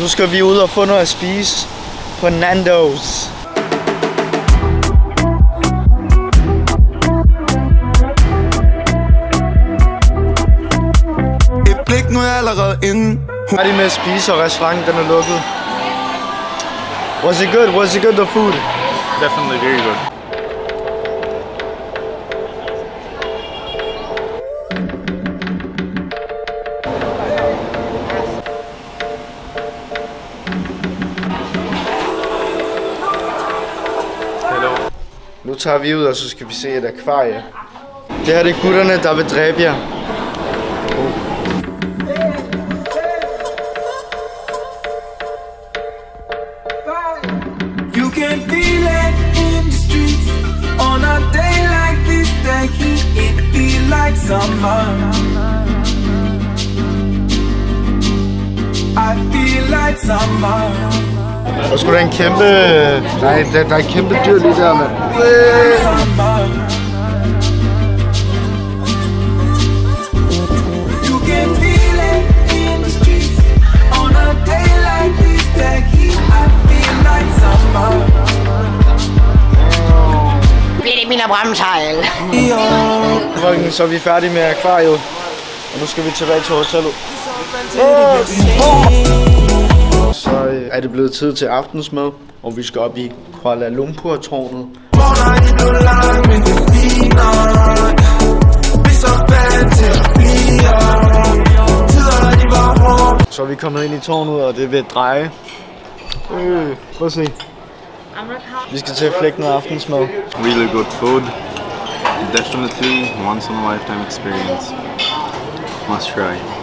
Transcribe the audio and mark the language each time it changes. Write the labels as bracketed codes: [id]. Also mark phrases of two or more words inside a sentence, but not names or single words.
[da] Nu skal vi ud og få noget at spise på Nando's. Et blik nu er jeg allerede inde. Færdig med at spise, og restauranten den er lukket. [en] Was it good? Was it good, the food? Definitely very good. Hello. [da] Nu tager vi ud, og så skal vi se et akvarie. Det her det er gutterne, der vil dræbe jer. [en] You can feel it in the streets. On a day like this, the heat, it feel like summer. I feel like summer. [da] Der skulle da en kæmpe... Nej, der er en kæmpe dyr lige der, mand. [en] You can feel it in the streets. On a day like this, the heat, I feel like summer. [da] Bliver det min bremsejl? Så er vi færdige med akvariet. Og nu skal vi tilbage til hotellet. Så er det blevet tid til aftensmad, og vi skal op i Kuala Lumpur-tårnet. Så er vi kommet ind i tårnet, og det vil dreje. Prøv at se. Vi skal til at flække noget aftensmad. [en] Really good food. Definitely once in a lifetime experience. Must try.